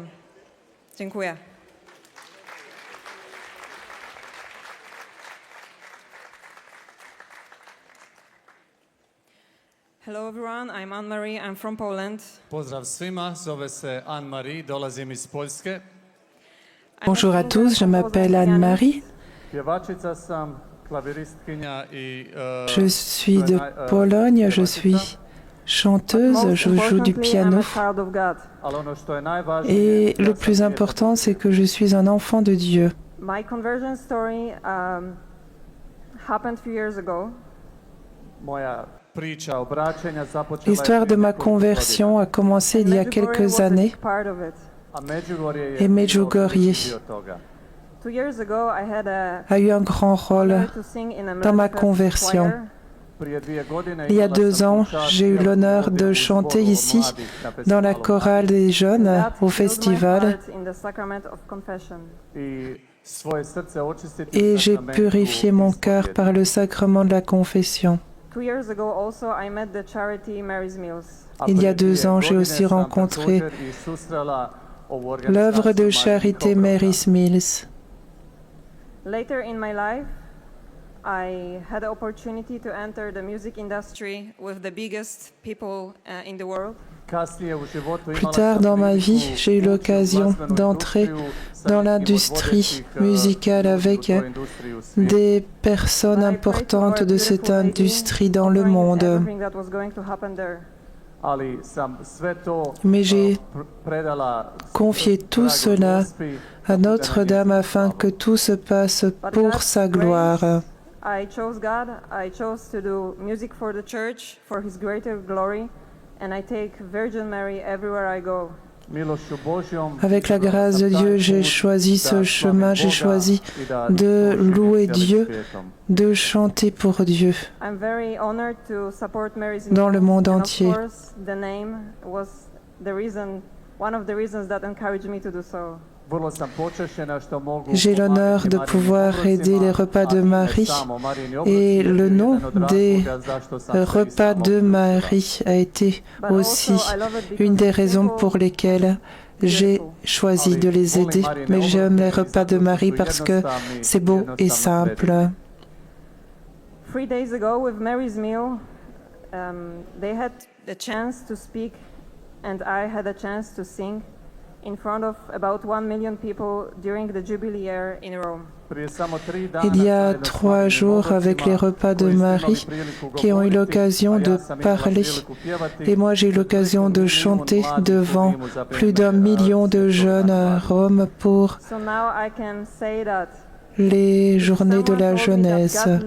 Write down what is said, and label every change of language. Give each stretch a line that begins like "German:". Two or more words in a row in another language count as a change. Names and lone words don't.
Polish: Dziękuję.
English: Hello everyone, I'm Anne-Marie, I'm from Poland.
Croatian: Pozdrav svima, zove se Anne-Marie, dolazim iz Poljske.
French: Bonjour à tous, je m'appelle Anne-Marie.
Croatian: Pjevačica sam, klaviristkinja i...
French: Je suis de Pologne, je suis chanteuse, je joue du piano. Et le plus important, c'est que je suis un enfant de Dieu.
English: My conversion story happened a few years ago.
Croatian: Moja priča obraćenja započela je
French: L'histoire de ma conversion a commencé il y a quelques années.
Croatian: a Međugorje je
French: Et Medjugorje
Croatian: dio toga.
English: 2 years ago, I had
French: a eu un grand rôle dans ma conversion.
Croatian: Prije 2 godine
French: Il y a 2 ans, j'ai eu l'honneur de chanter ici, dans la chorale des jeunes, au festival.
Croatian: i svoje srce očistiti
French: Et j'ai purifié mon cœur par le sacrement de la confession.
English: 2 years ago also, I met the charity Mary's Meals.
French: Il y a 2 ans, j'ai aussi rencontré l'œuvre de charité Mary's Meals.
English: Later in my life, I had the opportunity to enter the music industry with the biggest people in the world.
French: Plus tard dans ma vie, j'ai eu l'occasion d'entrer dans l'industrie musicale avec des personnes importantes de cette industrie dans le monde. Mais j'ai confié tout cela à Notre-Dame afin que tout se passe pour sa gloire.
English: I chose God. I chose to do music for the church, for His greater glory, and I take Virgin Mary everywhere I go.
French: Avec la grâce de Dieu, j'ai choisi ce chemin, j'ai choisi de louer Dieu, de chanter pour Dieu dans le monde entier. J'ai l'honneur de pouvoir aider les repas de Marie et le nom des repas de Marie a été aussi une des raisons pour lesquelles j'ai choisi de les aider. Mais j'aime les repas de Marie parce que c'est beau et simple.
English: 3 days ago with Mary's Meal, they had the chance to speak and I had a chance to sing in front of about 1 million people during the Jubilee year in Rome.
French: Il y a 3 jours, avec les repas de Marie, qui ont eu l'occasion de parler. Et moi, j'ai eu l'occasion de chanter devant plus d'1 million de jeunes à Rome pour les journées de la jeunesse.